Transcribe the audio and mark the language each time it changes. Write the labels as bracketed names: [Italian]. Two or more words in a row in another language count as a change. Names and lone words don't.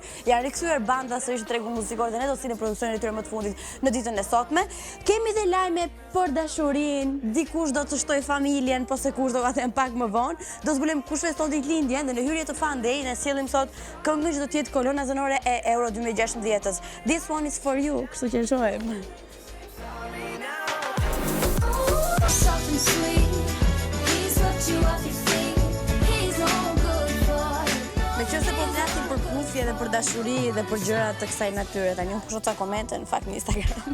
[Albanian] Janë rikthyer banda sërish në tregun muzikor dhe ne do të sillim produksionin e tyre më të fundit në ditën e sotme. Kemi dhe lajme për dashurinë, dikush do të shtoj familjen, po se kush do ta them pak më vonë. Do zbulojmë kush feston ditëlindjen dhe në hyrje të FunDay ne sjellim sot këngën që do të jetë kolona zanore e Euro 2016-s. [English] This one is for you, [Albanian] kështu që shohim. Me që se po flasim për kufje dhe për dashuri dhe për gjëra të kësaj natyre, tani unë pusho ca komente në fakt në Instagram.